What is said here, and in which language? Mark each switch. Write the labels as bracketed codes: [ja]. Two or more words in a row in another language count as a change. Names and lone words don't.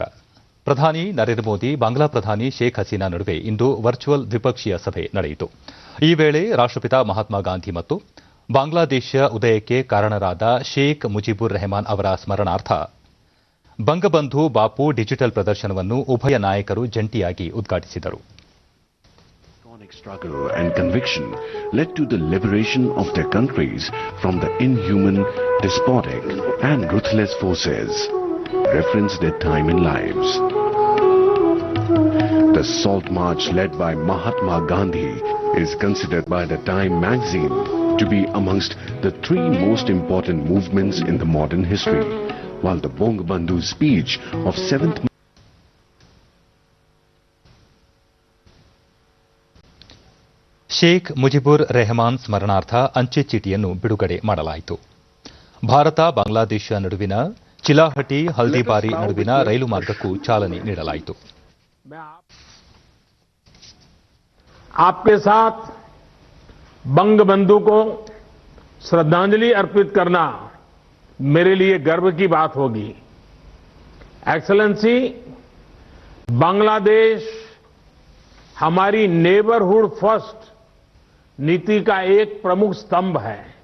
[kn] ಪ್ರಧಾನಿ ನರೇಂದ್ರ ಮೋದಿ ಬಾಂಗ್ಲಾ ಪ್ರಧಾನಿ ಶೇಖ್ ಹಸೀನಾ ನಡುವೆ ಇಂದು ವರ್ಚುವಲ್ ದ್ವಿಪಕ್ಷೀಯ ಸಭೆ ನಡೆಯಿತು. ಈ ವೇಳೆ ರಾಷ್ಟಪಿತ ಮಹಾತ್ಮ ಗಾಂಧಿ ಮತ್ತು ಬಾಂಗ್ಲಾದೇಶ ಉದಯಕ್ಕೆ ಕಾರಣರಾದ ಶೇಖ್ ಮುಜಿಬುರ್ ರೆಹಮಾನ್ ಅವರ ಸ್ಮರಣಾರ್ಥ ಬಂಗಬಂಧು ಬಾಪು ಡಿಜಿಟಲ್ ಪ್ರದರ್ಶನವನ್ನು ಉಭಯ ನಾಯಕರು ಜಂಟಿಯಾಗಿ ಉದ್ಘಾಟಿಸಿದರು. [en] Struggle and conviction led to the liberation of their countries from the inhuman, despotic and ruthless forces. Reference their time in lives. The Salt March led by Mahatma Gandhi is considered by the Time magazine to be amongst the 3 most important movements in the modern history, while the Bangabandhu speech of 7th [kn] ಶೇಖ್ ಮುಜಿಬುರ್ ರೆಹಮಾನ್ ಸ್ಮರಣಾರ್ಥ ಅಂಚೆ ಚೀಟಿಯನ್ನು ಬಿಡುಗಡೆ ಮಾಡಲಾಯಿತು. ಭಾರತ ಬಾಂಗ್ಲಾದೇಶ ನಡುವಿನ ಚಿಲಾಹಟಿ ಹಲ್ದಿಬಾರಿ ನಡುವಿನ ರೈಲು ಮಾರ್ಗಕ್ಕೂ ಚಾಲನೆ ನೀಡಲಾಯಿತು. [hi] आपके साथ बंगबंधु को श्रद्धांजलि अर्पित करना मेरे लिए गर्व की बात होगी. एक्सेलेंसी, बांग्लादेश हमारी [en] neighbourhood first [hi] नीति का एक प्रमुख स्तंभ है.